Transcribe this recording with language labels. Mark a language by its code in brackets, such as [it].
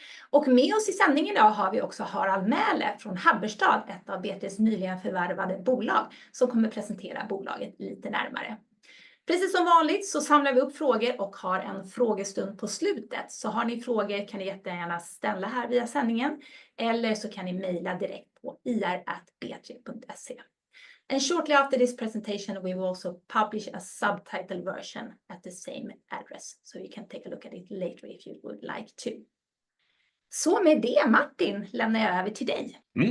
[sv] Och med oss i sändningen idag har vi också Harald Mähle från Habberstad, ett av B3s nyligen förvärvade bolag som kommer presentera bolaget lite närmare. Precis som vanligt så samlar vi upp frågor och har en frågestund på slutet. Så har ni frågor kan ni jättegärna ställa här via sändningen eller så kan ni mejla direkt på ir@b3.se. [en] And shortly after this presentation we will also publish a subtitle version at the same address. So you can take a look at it later if you would like to. [sv] Så med det Martin lämnar jag över till dig.